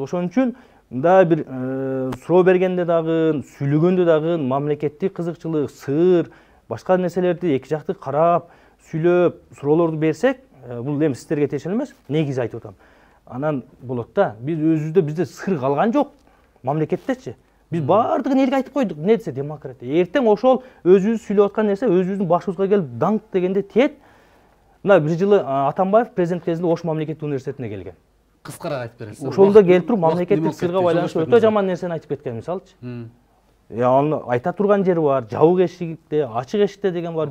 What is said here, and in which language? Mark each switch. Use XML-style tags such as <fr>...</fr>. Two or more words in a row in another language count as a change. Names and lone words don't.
<ky>Ошон үчүн мында бир суроо бергенде дагы, сүйлөгөндө дагы мамлекеттик кызыкчылык, сыр, башка нерселерди эки жакты карап, сүйлөп, суроолорду берсек, бул эми сиздерге тиешелүү эмес, негизи айтып атам. Анан болот да, биз өзүбүздө бизде сыр калган жок, мамлекеттечи.</ky> <kk>Біз бардығын елге айтып қойдық, не десе демократия.</kk> <ky>Ертең ошол өзүбүз сүйлөп аткан нерсе өзүбүздүн башыбызга келип даңк дегенде тиет. Мына бир жылы Атамбаев президент кезинде Ош мамлекеттик университетине келген. Кыскараак айтып бересиз. Ошолда келип туруп мамлекеттик сырга байланыштуу өтө жаман нерсени айтып кеткен, мисалчы. Аны айта турган жери бар, жабык эшикте, ачык эшикте деген бар.</ky>